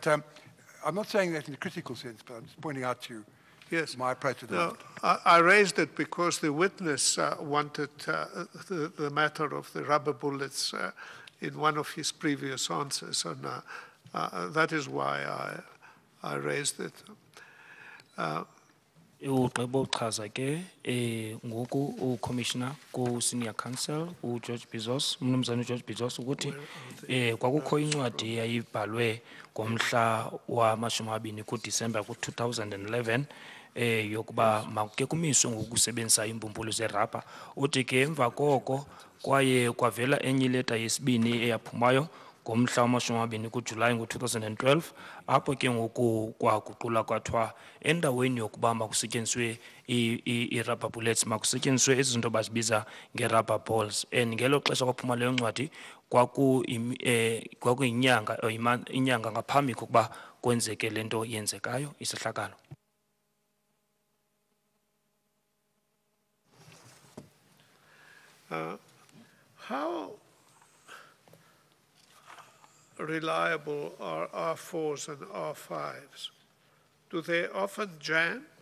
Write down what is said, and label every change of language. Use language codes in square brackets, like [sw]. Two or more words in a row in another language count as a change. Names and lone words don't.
[en] But I'm not saying that in a critical sense, but I'm just pointing out to you my approach to the matter. I raised it because the witness wanted the matter of the rubber bullets in one of his previous answers, and that is why I raised it. [xh] Ugqiba uchaza ke ngoku uCommissioner ku- [en] Senior Counsel [xh] uGeorge Bizos, umnumzana uGeorge Bizos ukuthi kwakukho incwadi eyayibhalwe ngomhla wama-20 kuDisemba ku-2011 yokuba makuke kumiswe ngokusebenzisa iimbumbulu zerabha. Uthi ke emva koko kwaye kwavela enye ileta yesibini eyaphumayo ngomhla wama-20 kuJulayi ngo-2012, apho ke ngoku kwaguqula kwathiwa endaweni yokuba makusetyenziswe ii- [en] rubber bullets [xh] makusetyenziswe ezi zinto bazibiza nge- [en] rubber balls. [xh] And ngelo xesha kwaphuma leyo ncwadi inyanga ngaphambi kokuba kwenzeke le nto yenzekayo isehlakalo. [en] How reliable are R4s and R5s? Do they often jam?